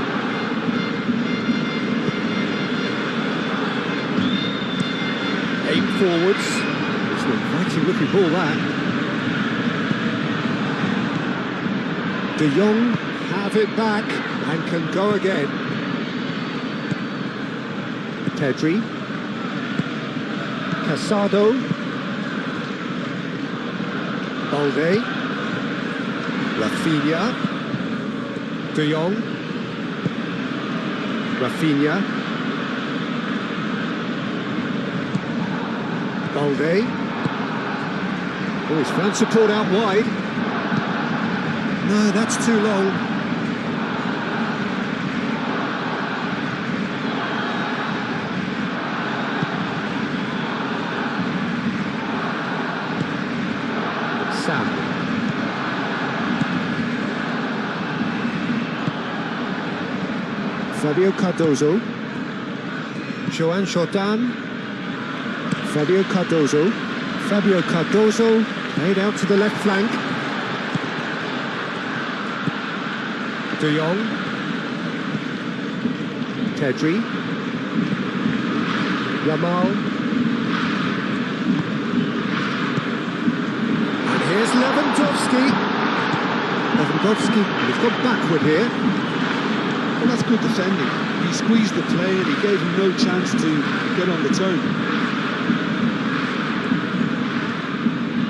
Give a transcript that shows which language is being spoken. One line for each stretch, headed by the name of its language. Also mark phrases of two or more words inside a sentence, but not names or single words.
English: Aim forwards. It's an inviting looking ball, that. De Jong have it back and can go again. Pedri. Casado. Balde. Rafinha. De Jong. Rafinha. Balde. Oh, he's found support out wide. No, that's too long. Sam. Fabio Cardozo. Joan Jordan. Fabio Cardozo. Fabio Cardozo played out to the left flank. De Jong. Pedri. Yamal. And here's Lewandowski. Lewandowski, he's gone backward here. Well, that's good defending. He squeezed the play and he gave him no chance to get on the turn.